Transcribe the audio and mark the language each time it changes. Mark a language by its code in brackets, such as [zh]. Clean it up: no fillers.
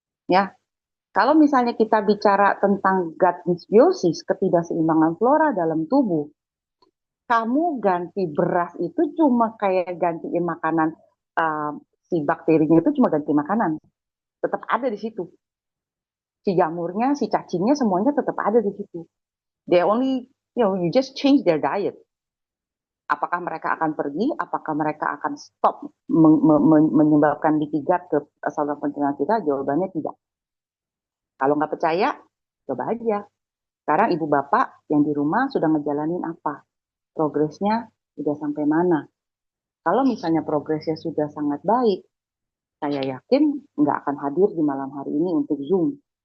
[id] Ya, kalau misalnya kita bicara tentang gut dysbiosis, ketidakseimbangan flora dalam tubuh, kamu ganti beras itu cuma kayak gantiin makanan, uh, si bakterinya itu cuma ganti makanan, tetap ada di situ. Si jamurnya, si cacingnya semuanya tetap ada di situ. [en] They only, you just change their diet. [id] Apakah mereka akan pergi? Apakah mereka akan stop menyebabkan leaky gut ke saluran pencernaan kita? Jawabannya tidak. Kalau nggak percaya, coba aja. Sekarang ibu bapak yang di rumah sudah ngejalanin apa? Progresnya sudah sampai mana? Kalau misalnya progresnya sudah sangat baik, saya yakin nggak akan hadir di malam hari ini untuk Zoom.